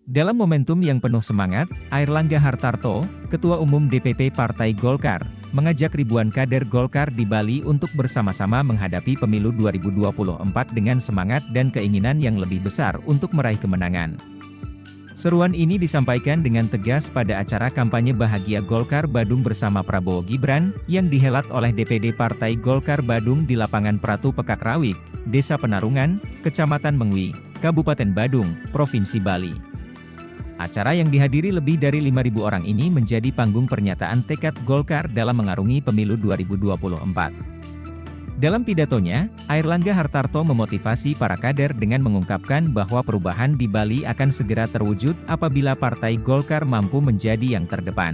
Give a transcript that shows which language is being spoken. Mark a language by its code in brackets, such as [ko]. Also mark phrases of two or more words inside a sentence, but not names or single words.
[id] Dalam momentum yang penuh semangat, Airlangga Hartarto, Ketua Umum DPP Partai Golkar, mengajak ribuan kader Golkar di Bali untuk bersama-sama menghadapi pemilu 2024 dengan semangat dan keinginan yang lebih besar untuk meraih kemenangan. Seruan ini disampaikan dengan tegas pada acara kampanye Bahagia Golkar Badung bersama Prabowo Gibran, yang dihelat oleh DPD Partai Golkar Badung di Lapangan Pratu Pekak Rawik, Desa Penarungan, Kecamatan Mengwi, Kabupaten Badung, Provinsi Bali. Acara yang dihadiri lebih dari 5.000 orang ini menjadi panggung pernyataan tekad Golkar dalam mengarungi pemilu 2024. Dalam pidatonya, Airlangga Hartarto memotivasi para kader dengan mengungkapkan bahwa perubahan di Bali akan segera terwujud apabila Partai Golkar mampu menjadi yang terdepan.